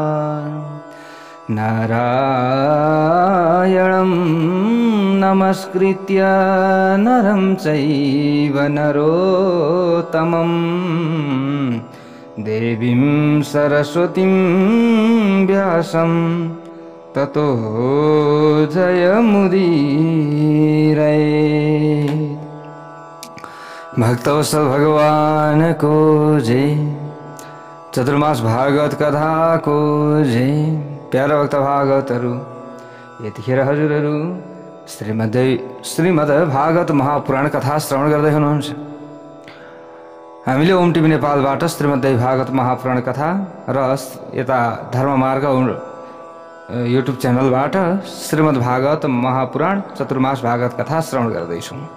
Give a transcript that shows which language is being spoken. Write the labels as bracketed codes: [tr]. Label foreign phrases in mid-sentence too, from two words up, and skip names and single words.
[sa] नारायणं नमस्कृत्य नरं चैव नरोत्तमं देवीं सरस्वतीं व्यासं ततो जयमुदीरये। [ne] भक्तवत्सल भगवान को जय। चतुर्मास भागवत कथा को जय। प्यारा भक्त भागवतहरू, यतिखेर हजुरहरू श्रीमद् भागवत महापुराण कथा श्रवण गर्दै हुनुहुन्छ। हामीले ओम टिभी नेपालबाट श्रीमद् भागवत महापुराण कथा र यता धर्ममार्ग [en] YouTube channelबाट [ne] श्रीमद् भागवत महापुराण चतुर्मास भागवत कथा श्रवण गर्दैछौँ।